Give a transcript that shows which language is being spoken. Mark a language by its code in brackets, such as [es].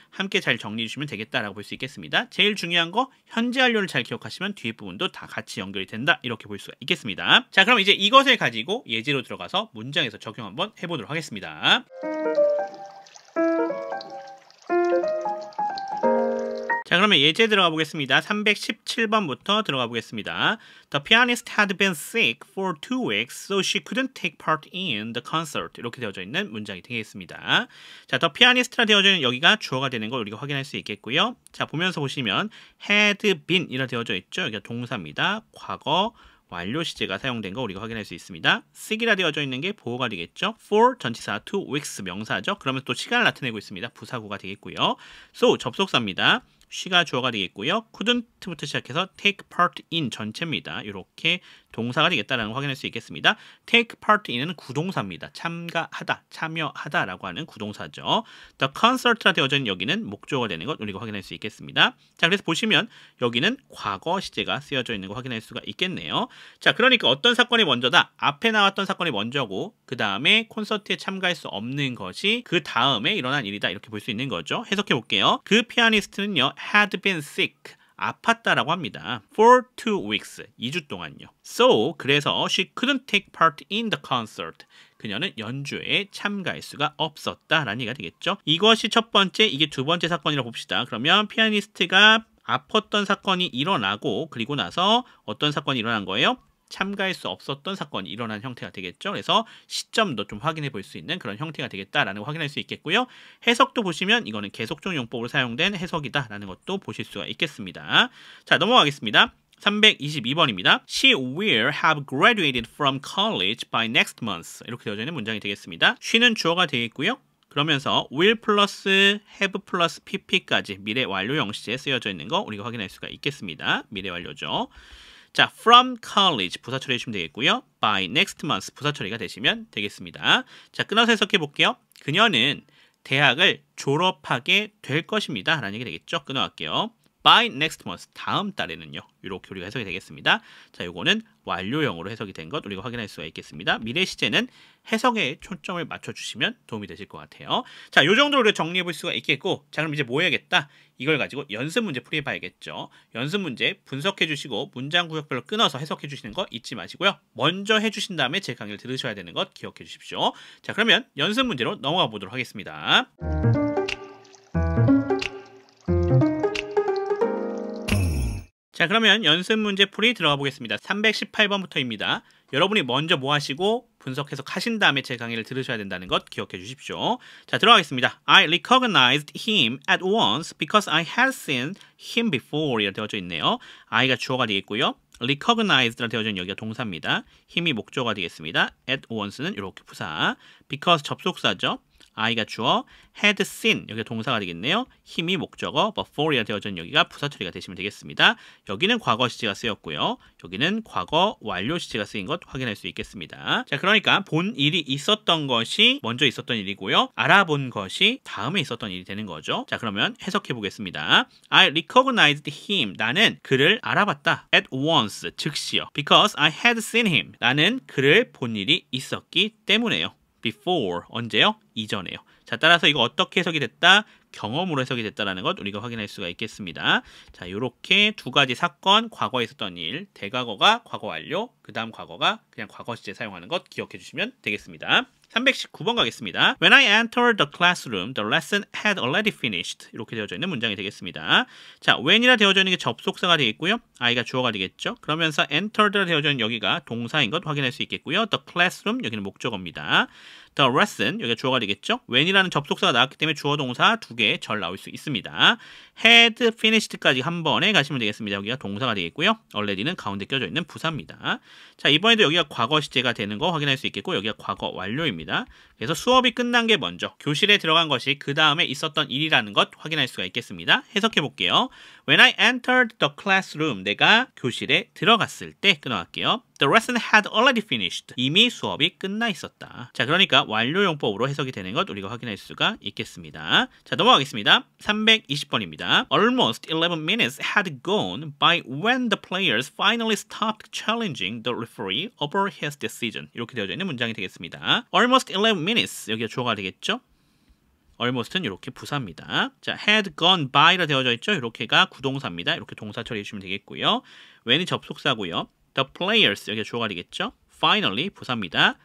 [ko] 함께 잘 정리해 주시면 되겠다라고 볼 수 있겠습니다. 제일 중요한 거 현재 완료를 잘 기억하시면 뒤에 부분도 다 같이 연결이 된다. 이렇게 볼 수가 있겠습니다. 자, 그럼 이제 이것을 가지고 예제로 들어가서 문장에서 적용 한번 해보도록 하겠습니다. 자, 그러면 예제 들어가 보겠습니다. 317번부터 들어가 보겠습니다. [en] The pianist had been sick for 2 weeks, so she couldn't take part in the concert. [ko] 이렇게 되어져 있는 문장이 되겠습니다. 자, [en] the pianist [ko] 라 되어져 있는 여기가 주어가 되는 걸 우리가 확인할 수 있겠고요. 자, 보면서 보시면 [en] had been [ko] 이라 되어져 있죠. 여기가 동사입니다. 과거 완료 시제가 사용된 거 우리가 확인할 수 있습니다. sick이라 되어져 있는 게 보호가 되겠죠. for 전치사 2 weeks 명사죠. 그러면 또 시간을 나타내고 있습니다. 부사구가 되겠고요. so 접속사입니다. she가 주어가 되겠고요. couldn't부터 시작해서 [en] take part in [ko] 전체입니다. 이렇게 동사가 되겠다라는 걸 확인할 수 있겠습니다. [en] take part in [ko] 은 구동사입니다. 참가하다, 참여하다라고 하는 구동사죠. [en] the concert [ko] 라 되어져 있는 여기는 목적어가 되는 것 우리가 확인할 수 있겠습니다. 자, 그래서 보시면 여기는 과거 시제가 쓰여져 있는 거 확인할 수가 있겠네요. 자, 그러니까 어떤 사건이 먼저다? 앞에 나왔던 사건이 먼저고 그 다음에 콘서트에 참가할 수 없는 것이 그 다음에 일어난 일이다. 이렇게 볼 수 있는 거죠. 해석해 볼게요. 그 피아니스트는요 [en] had been sick [ko] 아팠다라고 합니다. [en] For 2 weeks [ko] 2주 동안요. [en] So [ko] 그래서 [en] she couldn't take part in the concert. [ko] 그녀는 연주에 참가할 수가 없었다라는 얘기가 되겠죠. 이것이 첫 번째, 이게 두 번째 사건이라고 봅시다. 그러면 피아니스트가 아팠던 사건이 일어나고 그리고 나서 어떤 사건이 일어난 거예요? 참가할 수 없었던 사건이 일어난 형태가 되겠죠. 그래서 시점도 좀 확인해 볼 수 있는 그런 형태가 되겠다라는 걸 확인할 수 있겠고요. 해석도 보시면 이거는 계속적 용법으로 사용된 해석이다라는 것도 보실 수가 있겠습니다. 자, 넘어가겠습니다. 322번입니다. [en] She will have graduated from college by next month. [ko] 이렇게 되어져 있는 문장이 되겠습니다. she는 주어가 되겠고요. 그러면서 will 플러스 have 플러스 pp까지 미래 완료형 시제에 쓰여져 있는 거 우리가 확인할 수가 있겠습니다. 미래 완료죠. 자, [en] from college [ko] 부사 처리해 주시면 되겠고요. [en] by next month [ko] 부사 처리가 되시면 되겠습니다. 자, 끊어서 해석해 볼게요. 그녀는 대학을 졸업하게 될 것입니다. 라는 얘기 되겠죠. 끊어갈게요. [en] by next month [ko] 다음 달에는요. 이렇게 우리가 해석이 되겠습니다. 자, 요거는 완료형으로 해석이 된 것 우리가 확인할 수가 있겠습니다. 미래 시제는 해석에 초점을 맞춰주시면 도움이 되실 것 같아요. 자, 요 정도로 우리가 정리해 볼 수가 있겠고, 자, 그럼 이제 뭐 해야겠다? 이걸 가지고 연습 문제 풀이해 봐야겠죠. 연습 문제 분석해 주시고 문장 구역별로 끊어서 해석해 주시는 거 잊지 마시고요. 먼저 해주신 다음에 제 강의를 들으셔야 되는 것 기억해 주십시오. 자, 그러면 연습 문제로 넘어가 보도록 하겠습니다. 자, 그러면 연습 문제 풀이 들어가 보겠습니다. 318번부터입니다. 여러분이 먼저 뭐 하시고 분석 해석하신 다음에 제 강의를 들으셔야 된다는 것 기억해 주십시오. 자, 들어가겠습니다. [en] I recognized him at once because I had seen him before 이라 되어져 있네요. [ko] I가 주어가 되겠고요. recognized라 되어져 있는 여기가 동사입니다. 힘이 목적어가 되겠습니다. [en] at once [ko] 는 이렇게 부사. because 접속사죠. I가 주어, [en] had seen [ko] 여기가 동사가 되겠네요. 힘이 목적어, before이라 되어져 있는 여기가 부사 처리가 되시면 되겠습니다. 여기는 과거 시제가 쓰였고요. 여기는 과거 완료 시제가 쓰인 것 확인할 수 있겠습니다. 자, 그러니까 본 일이 있었던 것이 먼저 있었던 일이고요. 알아본 것이 다음에 있었던 일이 되는 거죠. 자, 그러면 해석해 보겠습니다. [en] I recognized him. [ko] 나는 그를 알아봤다. [en] At once. [ko] 즉시요. [en] Because I had seen him. [ko] 나는 그를 본 일이 있었기 때문에요. before 언제요? 이전에요. 자, 따라서 이거 어떻게 해석이 됐다? 경험으로 해석이 됐다라는 것 우리가 확인할 수가 있겠습니다. 자, 요렇게 두 가지 사건, 과거에 있었던 일, 대과거가 과거 완료, 그 다음 과거가 그냥 과거 시제 사용하는 것 기억해 주시면 되겠습니다. 319번 가겠습니다. [en] When I entered the classroom, the lesson had already finished. [ko] 이렇게 되어져 있는 문장이 되겠습니다. 자, when이라 되어져 있는 게 접속사가 되겠고요. I가 주어가 되겠죠. 그러면서 entered라 되어져 있는 여기가 동사인 것 확인할 수 있겠고요. [en] The classroom, [ko] 여기는 목적어입니다. [en] The lesson [ko] 여기가 주어가 되겠죠. when이라는 접속사가 나왔기 때문에 주어 동사 두 개 절 나올 수 있습니다. [en] had finished까지 [ko] 한 번에 가시면 되겠습니다. 여기가 동사가 되겠고요. already는 가운데 껴져 있는 부사입니다. 자, 이번에도 여기가 과거 시제가 되는 거 확인할 수 있겠고 여기가 과거 완료입니다. 그래서 수업이 끝난 게 먼저 교실에 들어간 것이 그 다음에 있었던 일이라는 것 확인할 수가 있겠습니다. 해석해 볼게요. [en] When I entered the classroom, [ko] 내가 교실에 들어갔을 때 끊어갈게요. [en] The lesson had already finished. [ko] 이미 수업이 끝나 있었다. 자, 그러니까 완료용법으로 해석이 되는 것 우리가 확인할 수가 있겠습니다. 자, 넘어가겠습니다. 320번입니다. [en] Almost 11 minutes had gone by when the players finally stopped challenging the referee over his decision. [ko] 이렇게 되어져 있는 문장이 되겠습니다. [en] Almost 11 minutes. [ko] 여기가 주어가 되겠죠? almost는 이렇게 부사입니다. 자, [en] had gone by라 [ko] 되어져 있죠? 이렇게가 구동사입니다. 이렇게 동사 처리해 주시면 되겠고요. when이 접속사고요. [en] The players [ko] 여기가 주어가 되겠죠? Finally 부사입니다.